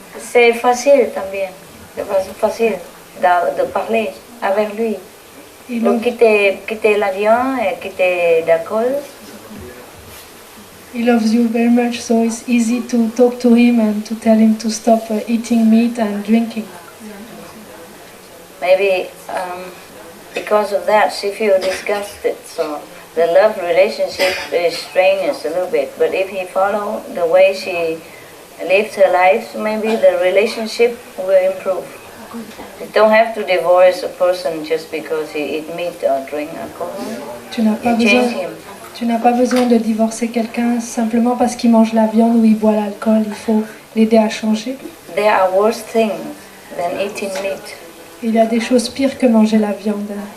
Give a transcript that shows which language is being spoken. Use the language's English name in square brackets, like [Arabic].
[French] C'est facile también, c'est facile de parler avec lui. Donc quitter l'avion et quitter l'alcool. [English] He loves you very much, so it's easy to talk to him and to tell him to stop eating meat and drinking. Maybe because of that she feels disgusted, so the love relationship is strenuous a little bit. But if he follow the way she lives her life, maybe the relationship will improve. You don't have to divorce a person just because he eat meat or drink alcohol. [French] Tu n'as pas besoin de divorcer quelqu'un simplement parce qu'il mange la viande ou il boit l'alcool. Il faut l'aider à changer. [English] There are worse things than eating meat. [French] Il y a des choses pires que manger la viande.